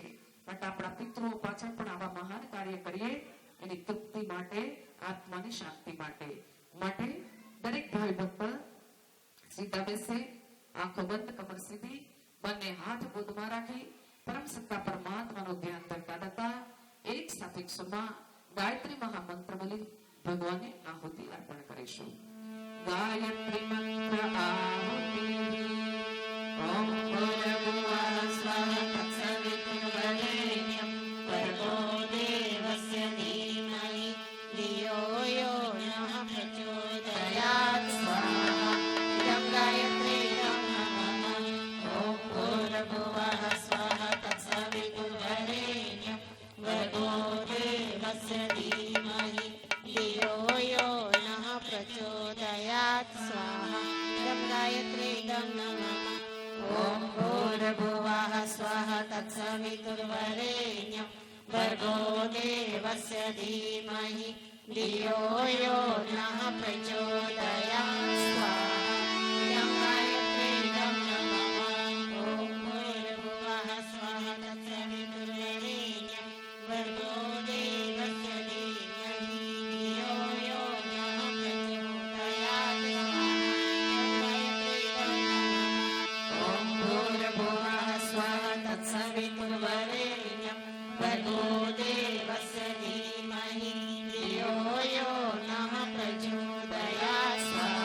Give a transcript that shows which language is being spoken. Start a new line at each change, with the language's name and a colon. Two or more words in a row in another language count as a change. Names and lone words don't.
Gujarati: માટે આપણા પિતૃઓ પાછળ પણ આવા મહાન કાર્ય કરીએ, એની તૃપ્તિ માટે, આત્માની શાંતિ માટે દરેક ભાઈ ભક્ત સીધા બેસે, આંખો બંધ, કમર સીધી, બંને હાથ ગોદમાં રાખી પરમ સત્તા પરમાત્માનું ધ્યાન કરતા હતા એક સાથે સુરમાં ગાયત્રી મહામંત્ર બોલી ભગવાનને આહુતિ અર્પણ કરીશું. ગાયત્રી મંત્ર આહુતિ.
Sanskrit: ઓમ ભૂર્ભુવઃ સ્વઃ તત્સવિતુર્વરેણ્યં ભર્ગો દેવસ્ય ધીમહિ ધિયો યો નઃ પ્રચોદયાત્. સ્વાહા. ઇદં ગાયત્રીયં નમઃ. ઓમ ભૂર્ભુવઃ સ્વઃ તત્સવિતુર્વરેણ્યં ભર્ગો દેવસ્ય ધીમહિ ધિયો યો નઃ પ્રચોદયાત્. સ્વાહા. ઇદં ગાયત્રીયં નમઃ. ઓમ ભૂર્ભુવઃ સ્વઃ તત્સવિતુર્વરેણ્યં ભર્ગો દેવસ્ય ધીમહિ ધિયો યો નઃ પ્રચોદયાત્. સ્વાહા. ઇદં ગાયત્રીયં નમઃ. ઓમ ભૂર્ભુવઃ સ્વઃ તત્સવિતુર્વરેણ્યં ભર્ગો દેવસ્ય ધીમહિ ધિયો યો નઃ પ્રચોદયાત્. ઓમ ભૂર્ભુવઃ સ્વઃ તત્સવિતુર્વરેણ્યં ભર્ગો દેવસ્ય ધીમહિ ધિયો યો નઃ પ્રચોદયાત્.